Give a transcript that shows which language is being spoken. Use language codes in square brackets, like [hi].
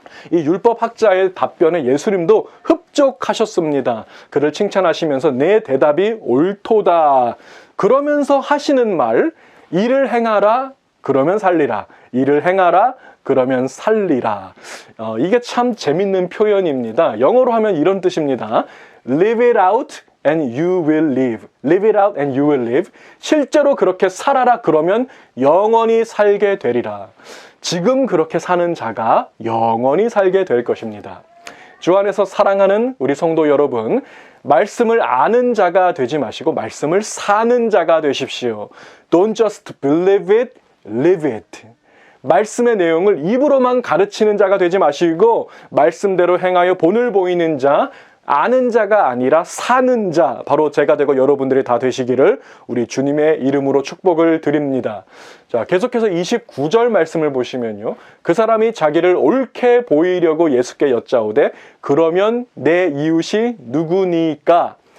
[ko] 이 율법학자의 답변에 예수님도 흡족하셨습니다. 그를 칭찬하시면서 내 대답이 옳도다. 그러면서 하시는 말, 이를 행하라, 그러면 살리라. 이를 행하라, 그러면 살리라. 이게 참 재밌는 표현입니다. 영어로 하면 이런 뜻입니다. [en] Live it out and you will live. Live it out and you will live. [ko] 실제로 그렇게 살아라, 그러면 영원히 살게 되리라. 지금 그렇게 사는 자가 영원히 살게 될 것입니다. 주 안에서 사랑하는 우리 성도 여러분, 말씀을 아는 자가 되지 마시고 말씀을 사는 자가 되십시오. [en] Don't just believe it, live it. [ko] 말씀의 내용을 입으로만 가르치는 자가 되지 마시고 말씀대로 행하여 본을 보이는 자, 아는 자가 아니라 사는 자, 바로 제가 되고 여러분들이 다 되시기를 우리 주님의 이름으로 축복을 드립니다. 자, 계속해서 29절 말씀을 보시면요. 그 사람이 자기를 옳게 보이려고 예수께 여짜오되 그러면 내 이웃이 누구니까?